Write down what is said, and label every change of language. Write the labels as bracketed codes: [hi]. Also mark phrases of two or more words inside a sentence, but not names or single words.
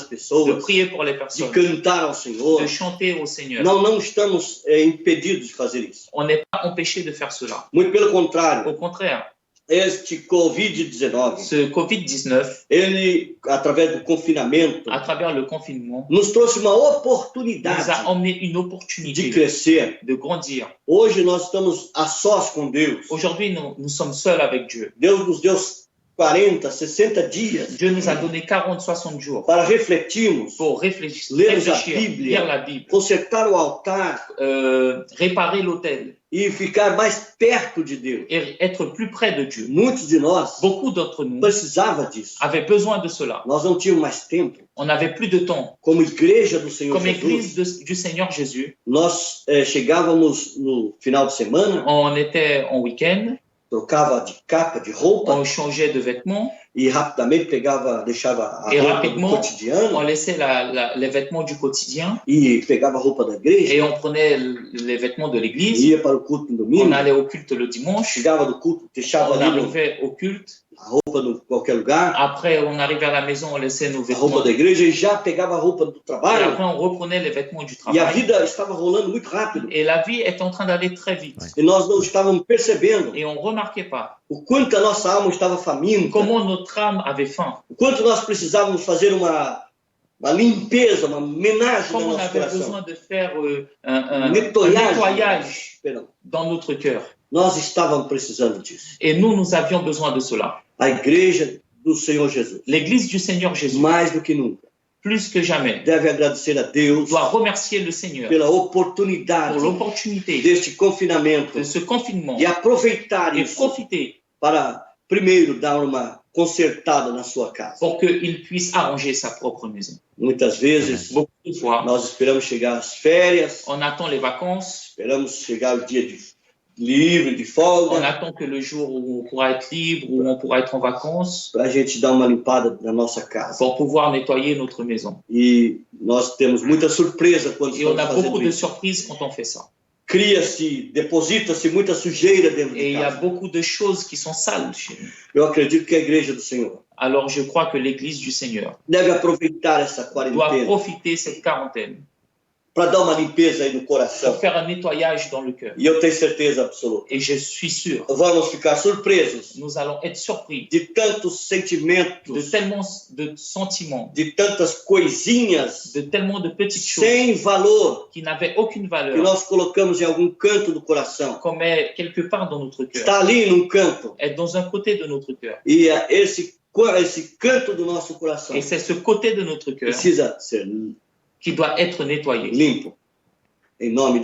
[pt] de pessoas, [fr] prier pour les de personnes, [pt] cantar ao Senhor. [fr] de chanter au Seigneur. [pt] Não estamos impedidos de fazer isso. [fr] On n'est pas empêché de faire cela. [pt] Muito pelo contrário, [fr] Au contraire, [pt] este Covid-19, [fr] ce Covid-19, [pt] ele, através do confinamento, [fr] à travers le confinement, [pt] nos trouxe uma [fr] nous a [pt] oportunidade [fr] emmené une [pt] de [fr] opportunité [pt] crescer. [fr] de grandir. [pt] Hoje nós estamos a sós com Deus. [fr] Aujourd'hui, nous sommes seuls avec Dieu. [pt] Deus nos deu 40, 60 dias [fr] Dieu nous a donné 40, 60 jours [pt] para refletirmos, [fr] pour réfléchir, Lire la Bible. lire la Bible, [pt] consertar o altar [fr] réparer l'autel [pt] e ficar mais perto de Deus. [fr] et être plus près de Dieu. [pt] Muitos de nós [fr] Beaucoup d'entre nous [pt] precisava disso. [fr] avaient besoin de cela. [pt] Nós não tínhamos mais tempo. [fr] On n'avait plus de temps. [pt] Como igreja do Senhor [fr] Comme [pt] Jesus, [fr] église du Seigneur Jésus, [pt] nós chegávamos no final de semana, [fr] on était en week-end, [pt] trocava de capa, de roupa, [fr] on changeait de vêtements, [pt] e rapidamente deixava a [fr] Et [pt] roupa do [fr] rapidement, [pt] cotidiano [fr] on laissait les vêtements du quotidien [pt] e pegava a roupa da igreja, [fr] et on prenait les vêtements de l'église, [pt] ia para o culto no [fr] on [pt] domingo, [fr] allait au culte le dimanche, [pt] chegava do culto, deixava [fr] on [pt] ali [fr] arrivait au culte, [pt] a roupa em qualquer lugar, [fr] après on arrivait à la maison, on laissait nos [pt] a roupa [fr] vêtements [pt] da igreja e já pegava a roupa do [fr] et [pt] trabalho. [fr] après on reprenait les vêtements du [pt] E a [fr] travail [pt] vida estava rolando muito rápido. [fr] et la vie est en train d'aller très vite [pt] E nós não estávamos percebendo [fr] et on ne remarquait pas [pt] o quanto a nossa alma estava faminta, [fr] comment notre âme avait faim, [pt] o quanto nós precisávamos fazer uma limpeza, uma homenagem no [fr] comme on [pt] nosso [fr] avait [pt] coração. [fr] besoin de faire un Nettoyage. nettoyage [pt] Perdão. [fr] dans notre cœur. [pt] Nós estávamos precisando disso. [fr] Et nous avions besoin de cela. [pt] A igreja do Senhor Jesus, [fr] L'église du Seigneur Jésus, [pt] mais do que nunca, [fr] plus que jamais, [pt] deve agradecer a Deus [fr] doit remercier le Seigneur [pt] pela oportunidade [fr] pour l'opportunité [pt] deste confinamento [fr] de ce confinement [pt] e aproveitar [fr] et [pt] isso [fr] profiter [pt] para, primeiro, dar uma consertada na sua casa. [fr] pour qu'il puisse arranger sa propre maison. [pt] Muitas vezes, [fr] Beaucoup de fois, [pt] nós esperamos chegar às férias, [fr] on attend les vacances, [pt] esperamos chegar o dia livre, de [fr] On [pt] folga, [fr] attend que le jour où on pourra être libre, où on pourra être en vacances, [pt] para a gente dar uma limpada na nossa casa. [fr] pour pouvoir nettoyer notre maison. [pt] E nós temos muita surpresa quando [fr] Et on [pt] estamos [fr] a beaucoup [pt] fazendo [fr] de [pt] isso. [fr] surprises quand on fait ça. [pt] Cria-se, deposita-se muita sujeira dentro [fr] Et [pt] de [fr] il y a [pt] casa. [fr] beaucoup de choses qui sont sales chez nous. [pt] Eu acredito que a igreja do Senhor [fr] Alors je crois que l'Église du Seigneur [pt] deve aproveitar essa [fr] doit [pt] quarentena [fr] profiter cette quarantaine [pt] para dar uma limpeza aí no [fr] pour [pt] coração. [fr] faire un nettoyage dans le cœur. [pt] E eu tenho certeza absoluta. [fr] Et je suis sûr, [pt] Vamos ficar surpresos [fr] nous allons être surpris [pt] de tantos sentimentos, [fr] de tellement de sentiments, [pt] de tantas coisinhas [fr] de tellement de petites choses [pt] sem valor [fr] qui n'avaient aucune [pt] que [fr] valeur, [pt] nós colocamos em algum canto do coração. [fr] qu'on met quelque part dans notre cœur, [pt] Está ali num canto. [fr] est dans un côté de notre cœur. [pt] E esse canto do nosso coração [fr] Et c'est ce côté de notre cœur [pt] precisa ser [fr] qui doit être nettoyé [pt] limpo. Em nome de